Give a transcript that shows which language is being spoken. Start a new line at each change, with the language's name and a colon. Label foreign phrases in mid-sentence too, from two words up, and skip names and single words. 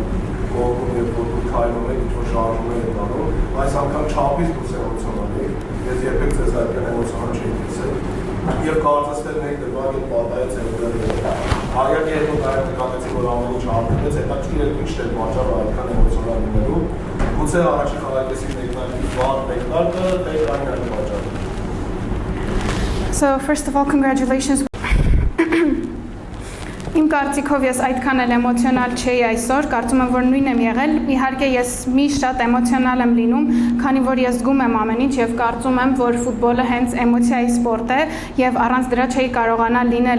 Armenian: կողմում և որտու քայլում եք, ինչ-որ շարժումներ եք անում, այս անգամ չափից դուրս էմոցիոնալ եք, ես երբեք ձեզ այդքան էմոցիոնալ չէի տեսել, և կարծես թե մեկ դրվագ էլ պատահեց Հայակի հետ նկարել նկատեցի, որ ամեն ինչ արդյունեց, հետաքրքիր է ինչ էր պատճառը այդքան էմոցիոնալ լինելու, գուցե առաջի խաղարկեսի վաղ մեկնարկը, թե այն այն պատճառը։
English: So first of all, congratulations.
Armenian: Իմ կարծիքով ես այդքան էլ էմոցիոնալ չէի այսօր, կարծում եմ, որ նույնն եմ եղել, իհարկե ես միշտ շատ էմոցիոնալ եմ լինում, քանի որ ես զգում եմ ամեն ինչ եւ կարծում եմ, որ ֆուտբոլը հենց էմոցիայի սպորտ է եւ առանց դրա չէի կարողանալ լինել